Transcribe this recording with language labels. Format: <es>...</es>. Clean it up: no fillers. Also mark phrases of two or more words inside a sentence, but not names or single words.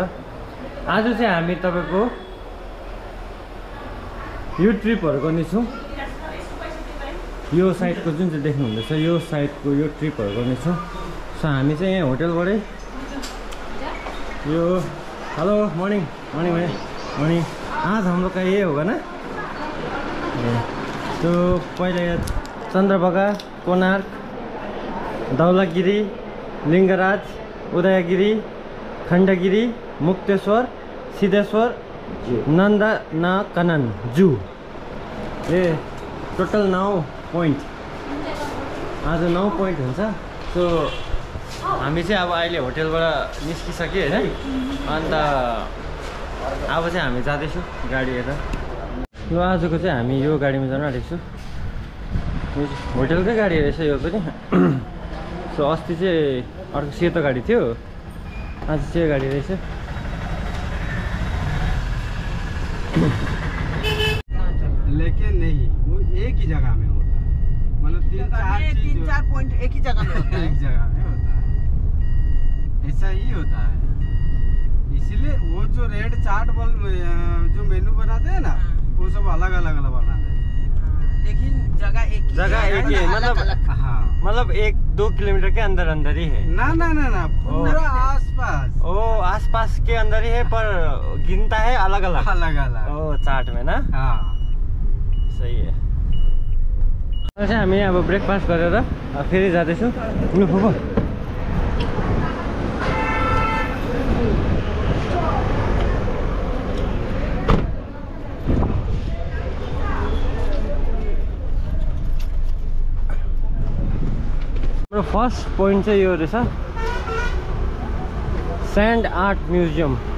<ne>आज चाहिँ हामी तपाईको यो ट्रिपहरु गर्नेछौँ। यो साइडको जुन चाहिँ देख्नु हुँदैछ यो साइडको यो ट्रिपहरु गर्नेछौँ। सो हामी चाहिँ यहाँ होटलबाटै यो</ne> <en>hello morning</en> <ne>आज हाम्रो</ne> <hi>का ये होगा ना। तो पहले चंद्रभागा, कोणार्क, धौलागिरी, लिंगराज, उदयगिरी, खंडगिरी, मुक्तेश्वर, सिद्धेश्वर, नंदनकानन जू। ये टोटल 9 पोइन्ट।</hi> <ne>आज 9 पोइन्ट हुन्छ। सो हामी चाहिँ अब अहिले होटलबाट निस्किसक्यो हैन। अन्त अब चाहिँ हामी जाँदैछौँ गाडी हेरेर। यो आजको चाहिँ हामी यो गाडीमा जान आँटेको छु। होटलकै गाडी रहेछ यो पनि। सो अस्ति चाहिँ अर्को सेतो गाडी थियो, आज चाहिँ यो गाडी रहेछ।</ne> <hi>लेकिन नहीं वो एक ही जगह में होता है, मतलब 3-4 पॉइंट एक ही जगह में होता है। एक जगह में होता है, ऐसा ही होता है। इसलिए वो जो रेड चार्ट बल जो मेनू बनाते हैं ना, वो सब अलग अलग बनाते हैं, लेकिन जगह एक ही है। मतलब 1-2 किलोमीटर के अंदर ही है। ना पूरा आसपास। ओ आसपास के अंदर ही है, पर गिनता है अलग अलग। ओ चार्ट में ना। हाँ सही है।</hi> <ne>चाहिँ हामी अब ब्रेकफास्ट गरेर फेरि जाँदैछौँ। लु फुफु हाम्रो</ne> <en>first point</en> <ne>चाहिँ यो रहेछ, स्यान्ड आर्ट म्युजियम।</ne>